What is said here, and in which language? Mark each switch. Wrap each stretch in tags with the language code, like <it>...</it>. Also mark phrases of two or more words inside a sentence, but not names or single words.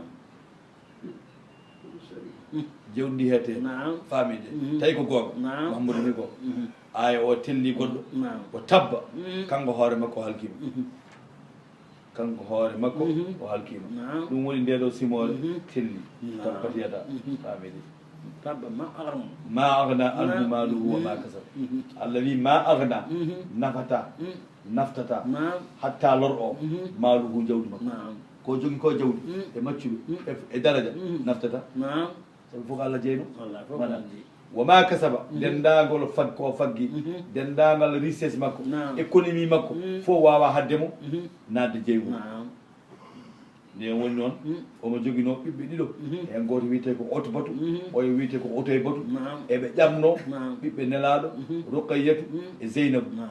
<ff>jawdi ndi hette hen famide tawi ko gonga Mouhamadou wi gonga aya o telli goɗɗo o tabba kanko hoore makko o halkima kanko hoore makko o halkima ɗum woni ndeɗo simore telli tabbat yada famide tabba</ff> <ar>ما أغنى عنه ماله وما كسب</ar> <ff>Allah wi ma agna naftata hatta lor o maluhu jawdi makko ko jogui ko jawdi e maccuɓe e daraja naftata sabu fof Allah jeyno</ff> <ar>وما كسب</ar> <ff>dendagol ko faggi dendagal richesse makko économie makko fof wawa haddemo nadde jeygu nde woni noon omo joguino ɓiɓɓe ɗiɗo en goto wiyete ko oto batu oyo wiyete ko oto e batu eɓe ƴamno ɓiɓɓe nelaɗo Ruqayyatu e Zeynabou</ff>